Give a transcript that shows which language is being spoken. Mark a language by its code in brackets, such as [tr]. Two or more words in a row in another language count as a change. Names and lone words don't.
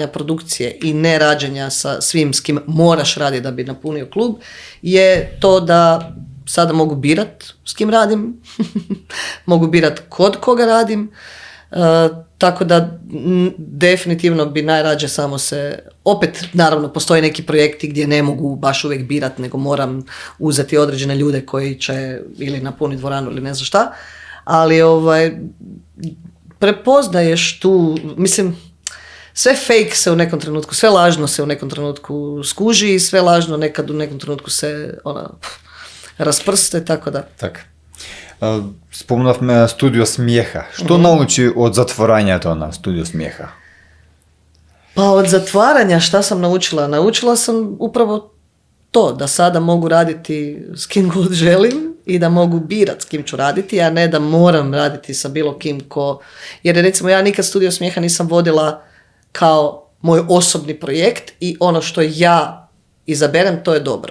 [hr] produkcije i nerađenja sa svim s kim moraš raditi da bi napunio klub je to da sada mogu birat s kim radim, mogu birat kod koga radim, Tako da definitivno bi najrađe samo se, opet naravno postoje neki projekti gdje ne mogu baš uvijek birat, nego moram uzeti određene ljude koji će ili napuniti dvoranu ili ne znam šta, ali prepoznaješ tu, mislim, sve fake se u nekom trenutku, sve lažno se u nekom trenutku skuži i sve lažno nekad u nekom trenutku se rasprste, tako da. [mk] Так. Спомнавме студио смеха. Што научи од затворањето на студио смеха? [hr] Pa od zatvaranja šta sam naučila? Naučila sam upravo to, da sada mogu raditi s kim god želim i da mogu birat s kim ću raditi, a ne da moram raditi sa bilo kim ko... Jer recimo ja nikad Studio smijeha nisam vodila kao moj osobni projekt i ono što ja izaberem, to je dobro.